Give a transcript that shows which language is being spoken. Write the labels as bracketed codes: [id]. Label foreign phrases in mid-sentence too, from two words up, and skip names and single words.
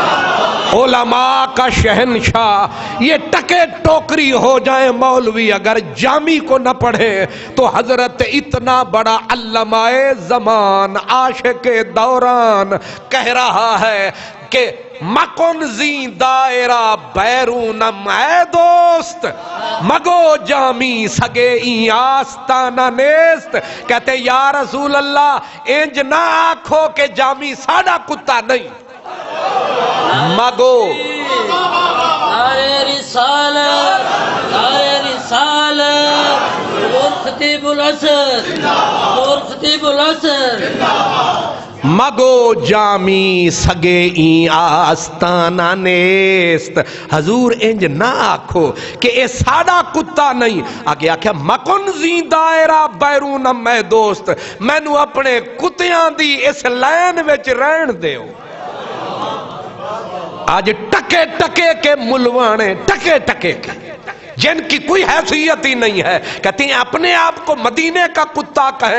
[ur] لے علماء کا شہنشاہ یہ ٹکے ٹوکری ہو جائیں مولوی اگر جامی کو نہ پڑھے تو حضرت اتنا بڑا علامہ زمان عاشق دوران کہہ رہا ہے کہ [fa] مکن زی دائرہ بیرونم اے دوست مگو جامی سگے این آستانہ نیست. [pa] کہتے [ar] یا رسول اللہ [pa] انج نہ آکھو کہ جامی ساڑا کتا نہیں مگو [ur] نعرہ رسالت نعرہ رسالت نور خطیب العصر نور خطیب العصر [fa] مگو جامی سگے این آستانہ نیست. [pa] حضور انج نہ آکھو کہ اے ساڑا کتا نہیں. آگے آکھیا [fa] مکن زی دائرہ بیرونم [pa] میں دوست مینو اپنے کتیاں دی اس لین وچ رہن دیو. [ur] آج ٹکے ٹکے کے ملوانے ٹکے ٹکے کے جن کی کوئی حیثیت ہی نہیں ہے کہتے ہیں اپنے آپ کو مدینے کا کتا کہیں.